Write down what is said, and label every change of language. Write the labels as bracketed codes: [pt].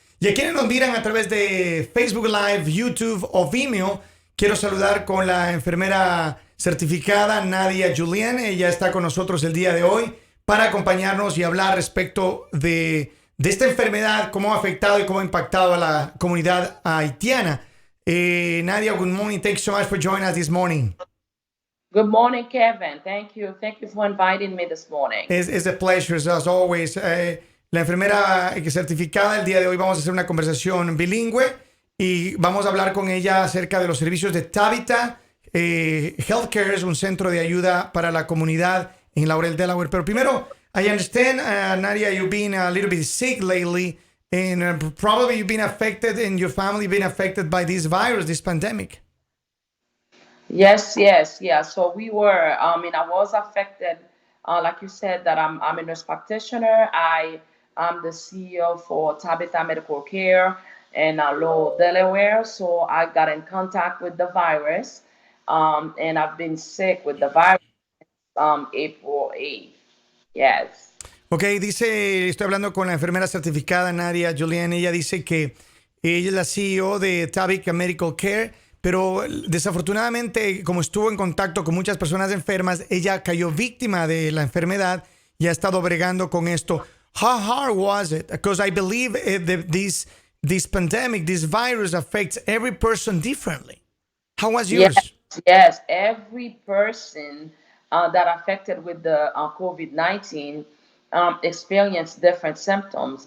[es] Y a quienes nos miran a través de Facebook Live, YouTube o Vimeo, quiero saludar con la enfermera certificada Nadya Julien. Ella está con nosotros el día de hoy para acompañarnos y hablar respecto de esta enfermedad, cómo ha afectado y cómo ha impactado a la comunidad haitiana. [en] Nadya, good morning. Thanks so much for joining us this morning. Good morning, Kevin. Thank you. Thank you for inviting me this morning. It's a pleasure, as always. [es] La enfermera certificada, el día de hoy vamos a hacer una conversación bilingüe y vamos a hablar con ella acerca de los servicios de Tabitha. Healthcare es un centro de ayuda para la comunidad en Laurel, Delaware. Pero primero, [en] I understand, Nadya, you've been a little bit sick lately, and probably you've been affected, and your family been affected by this virus, this pandemic. Yes, yeah. So we were. I was affected. Like you said, that I'm a nurse practitioner. I'm the CEO for Tabitha Medical Care in Lowell, Delaware. So I got in contact with the virus, and I've been sick with the virus April 8th. Yes. [es] Ok, dice, estoy hablando con la enfermera certificada Nadya Julien. Ella dice que ella es la CEO de Tabitha Medical Care, pero desafortunadamente, como estuvo en contacto con muchas personas enfermas, ella cayó víctima de la enfermedad y ha estado bregando con esto. [en] How hard was it? Because I believe this pandemic, this virus affects every person differently. How was yours? Yes. Every person that affected with the COVID-19 experienced different symptoms.